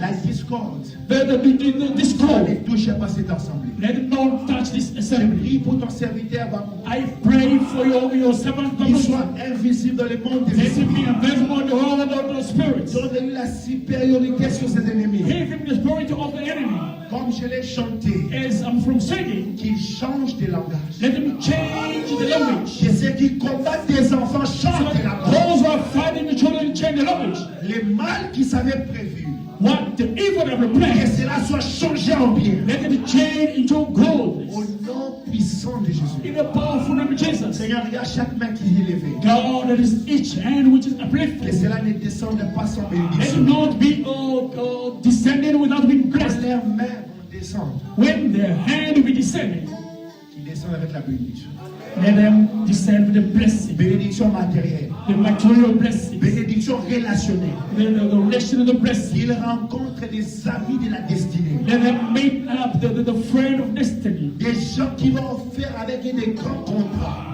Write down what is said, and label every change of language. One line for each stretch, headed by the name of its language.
French: la discorde,
English: the
French: ne
English: discord.
French: touchez pas cette assemblée.
English: Let it not touch this
French: Je
English: assembly.
French: prie pour ton serviteur Bakou,
English: I pray for your servant,
French: qu'il soit invisible dans le monde des
English: let him
French: esprits.
English: be invisible in the world of the spirits.
French: Donne-lui la supériorité sur ses ennemis.
English: Give him the spirit of the enemy.
French: Comme je l'ai chanté,
English: As I'm from singing,
French: qu'il change de langage.
English: let him change the language.
French: Que ceux qui combattent tes enfants
English: So
French: changent de
English: that
French: langage.
English: those who are fighting the children change the language.
French: Les mal qu'ils avaient prévus,
English: What the evil that we
French: que
English: plan,
French: cela soit changé en bien.
English: let it change into gold.
French: Au nom puissant de Jésus.
English: In the powerful name of Jesus.
French: Seigneur, regarde chaque main qui est levée.
English: God, that is each hand which is
French: Que
English: uplifted.
French: cela ne descende pas sans
English: Let it
French: bénédiction.
English: not be descending without being
French: Quand
English: blessed.
French: leurs mains vont descendre,
English: When their hand will be descending,
French: qu'ils descendent avec la bénédiction.
English: let them descend with the blessing,
French: Bénédiction matérielle.
English: the material blessing,
French: Bénédiction relationnelle.
English: the relation of the blessing.
French: Qu'ils rencontrent des amis de la destinée.
English: Let them meet up the friend of destiny.
French: Des gens qui vont faire avec eux des grands contrats.